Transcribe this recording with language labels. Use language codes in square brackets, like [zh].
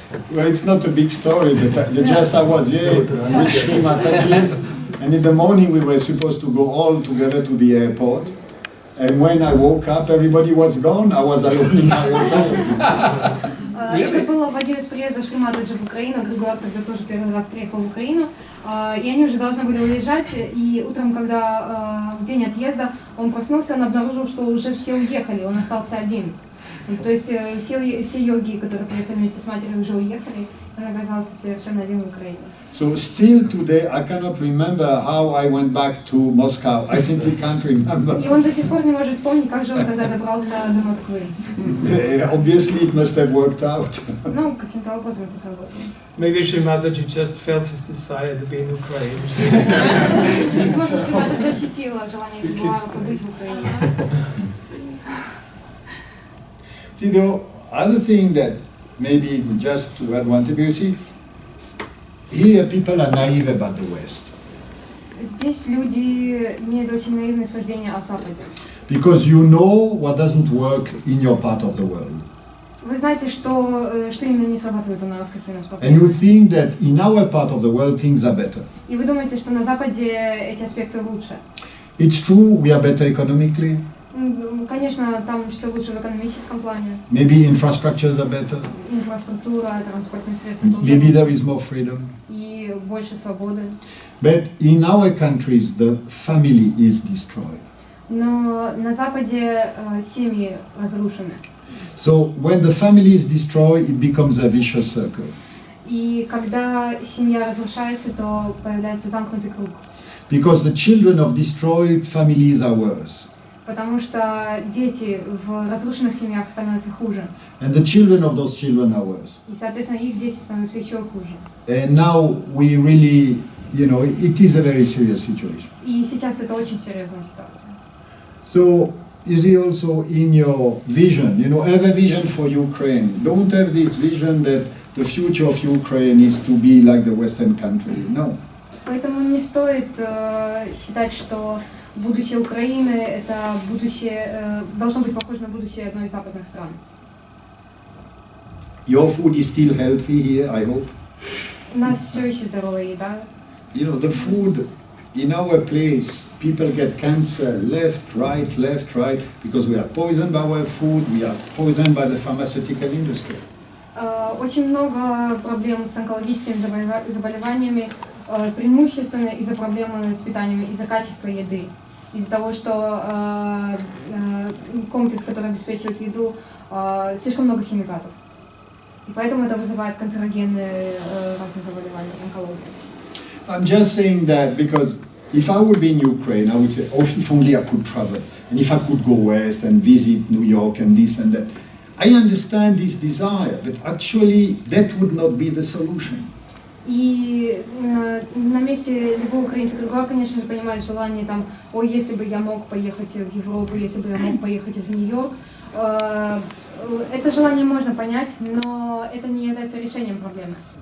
[en] Well, it's not a big story. I was here with Shrimataji, and in the morning we were supposed to go all together to the airport. And when I woke up, everybody was gone. I was alone in my hotel. [ru] Это было в один из приездов Шриматаджи в Украину. Грегуар тогда тоже первый раз приехал в Украину. И они уже должны были уезжать. И утром, когда в день отъезда, он проснулся, он обнаружил, что уже все уехали, он остался один. То есть все йоги, которые приехали вместе с матерью, уже уехали. Он оказался совершенно один в Украине. [en] So still today, I cannot remember how I went back to Moscow. I simply can't remember. [ru] И он до сих пор не может вспомнить, как же он тогда добрался до Москвы. [en] Obviously, it must have worked out. [ru] Ну, каким-то образом это сработало. [en] Maybe Shrimataji just felt his desire to be in Ukraine. [ru] Возможно, Шриматаджи ощутила желание Грегуара побыть в Украине. [en] See, the other thing that maybe just to add one thing, you see, here people are naive about the West. [ru] Здесь люди имеют очень наивное суждение о Западе. [en] Because you know what doesn't work in your part of the world. [ru] Вы знаете, что именно не срабатывает у нас, какие у нас [en] And you think that in our part of the world things are better. [ru] И вы думаете, что на Западе эти аспекты лучше. [en] It's true, we are better economically. [ru] Конечно, там все лучше в экономическом плане. [en] Maybe infrastructures are better. [ru] Инфраструктура, транспортные средства тоже. [en] Maybe there is more freedom. [ru] И больше свободы. [en] But in our countries, the family is destroyed. [ru] Но на Западе семьи разрушены. [en] So when the family is destroyed, it becomes a vicious circle. [ru] И когда семья разрушается, то появляется замкнутый круг. [en] Because the children of destroyed families are worse. [ru] Потому что дети в разрушенных семьях становятся хуже. [en] And the children of those children are worse. [ru] И, соответственно, их дети становятся еще хуже. [en] And now we really, it is a very serious situation. [ru] И сейчас это очень серьезная ситуация. [en] So, you see also in your vision, have a vision for Ukraine. Don't have this vision that the future of Ukraine is to be like the Western country. No. [ru] Поэтому не стоит считать, что будущее Украины это будущее должно быть похоже на будущее одной из западных стран. [en] Your food is still healthy here, I hope. [ru] У нас все еще здоровая еда. [en] The food in our place, people get cancer left, right, because we are poisoned by our food, we are poisoned by the pharmaceutical industry. [ru] Очень много проблем с онкологическими заболеваниями, преимущественно из-за проблемы с питанием, из-за качества еды, из-за того, что комплекс, который обеспечивает еду, слишком много химикатов. И поэтому это вызывает канцерогенные разные заболевания, онкологию. [en] I'm just saying that because if I would be in Ukraine, I would say, oh, if only I could travel, and if I could go west and visit New York and this and that. I understand this desire, but actually that would not be the solution. [ru] И на месте любого украинца Грегуар, конечно же, понимает желание там, ой, если бы я мог поехать в Европу, если бы я мог поехать в Нью-Йорк. Это желание можно понять, но это не является решением проблемы.